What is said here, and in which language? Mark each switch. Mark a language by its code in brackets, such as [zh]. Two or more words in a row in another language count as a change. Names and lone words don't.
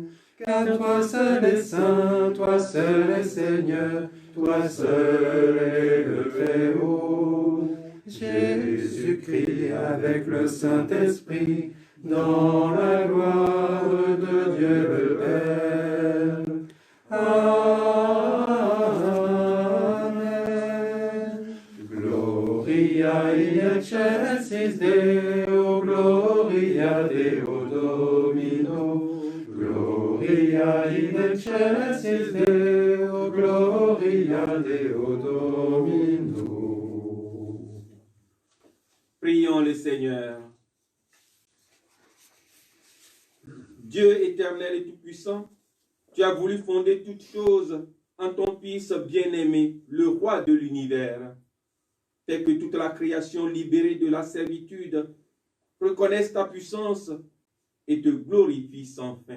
[fr] Car toi seul est saint, toi seul est Seigneur, toi seul est le Très-Haut. Jésus-Christ avec le Saint-Esprit, dans la gloire de Dieu le Père. Amen. [la] Gloria in excelsis Deo, gloria Deo Domino. Gloria in excelsis Deo, gloria Deo Domino. [fr] Prions le Seigneur. Dieu éternel et tout-puissant, tu as voulu fonder toutes choses en ton Fils bien-aimé, le roi de l'univers. Fais que toute la création libérée de la servitude reconnaisse ta puissance et te glorifie sans fin.